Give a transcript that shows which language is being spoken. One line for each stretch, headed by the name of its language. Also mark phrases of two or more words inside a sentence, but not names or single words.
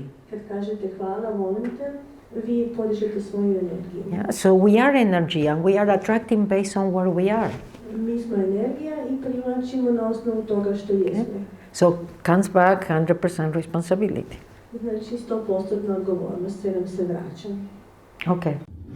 Serbian: Kad kažete hvala, volim te, vi podižete svoju energiju.
English: Yeah, so we are energy and we are attracting based on where we are.
Serbian: Mi smo energija i privlačimo na osnovu toga što jesmo.
English: So comes back 100% responsibility.
Serbian: Znači 100% odgovornost, sve nam se vraća. Okay.